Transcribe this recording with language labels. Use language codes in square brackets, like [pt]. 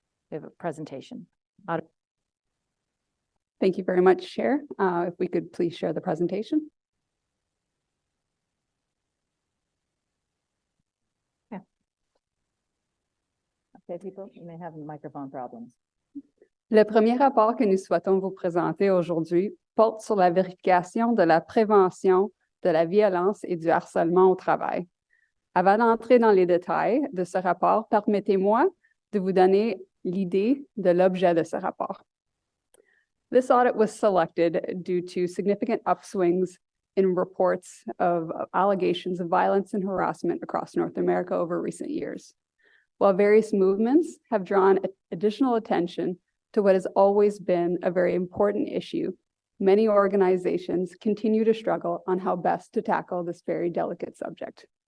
[en] We have a presentation. Thank you very much, Chair. If we could please share the presentation. Okay, people, you may have microphone problems. [fr] Le premier rapport que nous souhaitons vous présenter aujourd'hui porte sur la vérification de la prévention de la violence et du harcèlement au travail. Avant d'entrer dans les détails de ce rapport, permettez-moi de vous donner l'idée de l'objet de ce rapport. [en] This audit was selected due to significant upswings in reports of allegations of violence and harassment across North America over recent years. While various movements have drawn additional attention to what has always been a very important issue, many organizations continue to struggle on how best to tackle this very delicate subject.